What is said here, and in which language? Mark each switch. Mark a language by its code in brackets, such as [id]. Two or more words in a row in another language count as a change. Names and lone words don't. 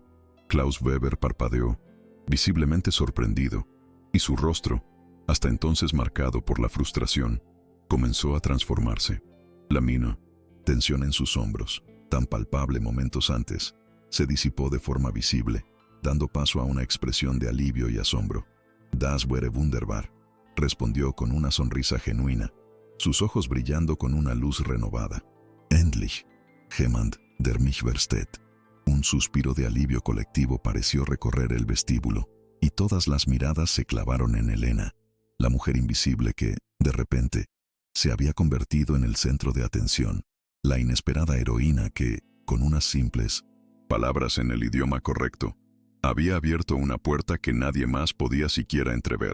[es] Klaus Weber parpadeó, visiblemente sorprendido, y su rostro, hasta entonces marcado por la frustración, comenzó a transformarse. La tensión en sus hombros, tan palpable momentos antes, se disipó de forma visible, dando paso a una expresión de alivio y asombro. [de] Das wäre wunderbar, [es] respondió con una sonrisa genuina, sus ojos brillando con una luz renovada. [de] Endlich, jemand, der mich versteht. [es] Un suspiro de alivio colectivo pareció recorrer el vestíbulo, y todas las miradas se clavaron en Elena, la mujer invisible que, de repente, se había convertido en el centro de atención, la inesperada heroína que, con unas simples palabras en el idioma correcto, había abierto una puerta que nadie más podía siquiera entrever.